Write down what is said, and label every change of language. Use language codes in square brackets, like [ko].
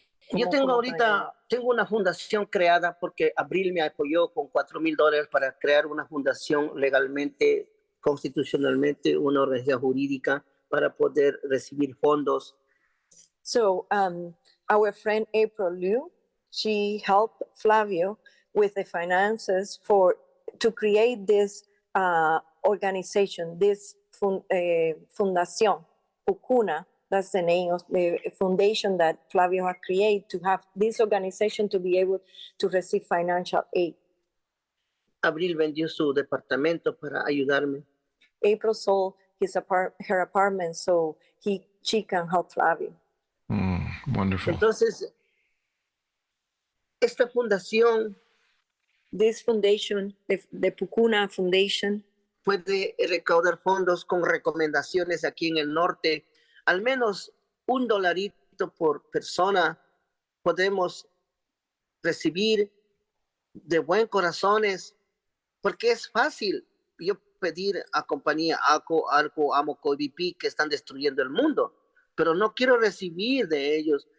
[es] Yo tengo una fundación creada porque Abril me apoyó con $4,000 para crear una fundación legalmente, constitucionalmente, una organización jurídica para poder recibir fondos. [en] So our friend April Liu, she helped Flavio with the finances to create this organization, this fundación, Pucuna. That's the name of the foundation that Flavio had created to have this organization to be able to receive financial aid. [es] Abril vendió su departamento para ayudarme. [en] April sold her apartment so she can help Flavio. Wonderful. [es] Entonces, esta fundación [en] This foundation, the Pucuna Foundation, [es] puede recaudar fondos con recomendaciones aquí en el norte. Al menos $1 por persona podemos recibir de buen corazones, porque es fácil yo pedir a compañía ACO, ARCO, AMOCO y BP que están destruyendo el mundo, pero no quiero recibir de ellos.